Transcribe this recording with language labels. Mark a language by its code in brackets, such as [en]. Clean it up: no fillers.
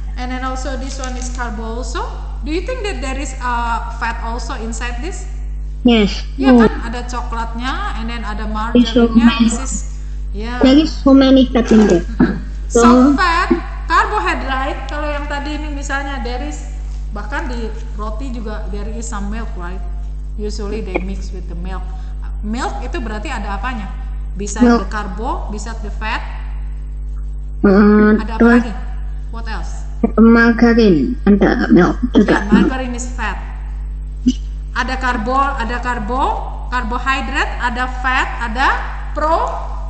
[en] And then also this one is carbo also. Do you think that there is fat also inside this? Yes. [id] Ya kan, ada coklatnya, [en] and then [id] ada margarinnya. [en] This is There is so many fat in there. So fat, carbohydrate. [id] Kalau yang tadi ini misalnya [en] there is, [id] bahkan di roti juga [en] there is some milk, right? Usually they mix with the milk. [id] Milk itu berarti ada apanya? Bisa [en] the carbo, bisa the fat. [id] Ada apa lagi? [en] What else? [id] Margarin, ada milk juga. [en] Yeah, margarine is fat. [id] Ada carbohydrate, ada fat, ada pro.